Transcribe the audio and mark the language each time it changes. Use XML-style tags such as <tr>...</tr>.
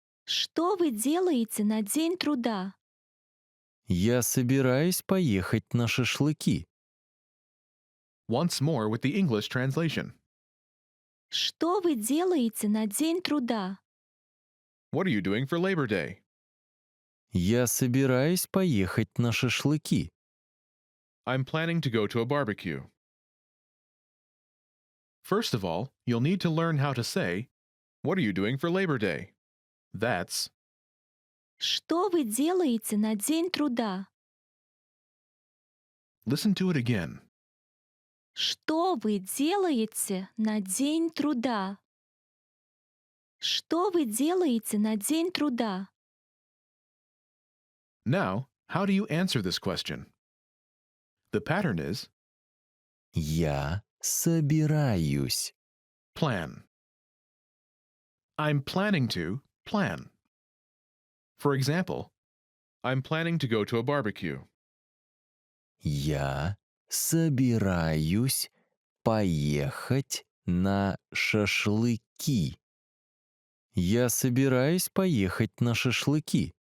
<ru>Что вы делаете на День труда? Я собираюсь поехать на шашлыки.</ru> <en>Once more with the English translation.</en> <ru>Что вы делаете на День труда?</ru> <en>What are you doing for Labor Day?</en> <ru>Я собираюсь поехать на шашлыки.</ru> <en>I'm planning to go to a barbecue. First of all, you'll need to learn how to say, what are you doing for Labor Day? That's,</en> <ru>Что вы делаете на День труда?</ru> <en>listen to it again.</en> <ru>Что вы делаете на День труда? Что вы делаете на День труда?</ru> <en>Now, how do you answer this question? The pattern is</en> <ru>Я собираюсь.</ru> <en>plan. I'm planning to plan. For example, I'm planning to go to a barbecue.</en> <ru>Я собираюсь поехать на шашлыки. Я собираюсь поехать на шашлыки.</ru>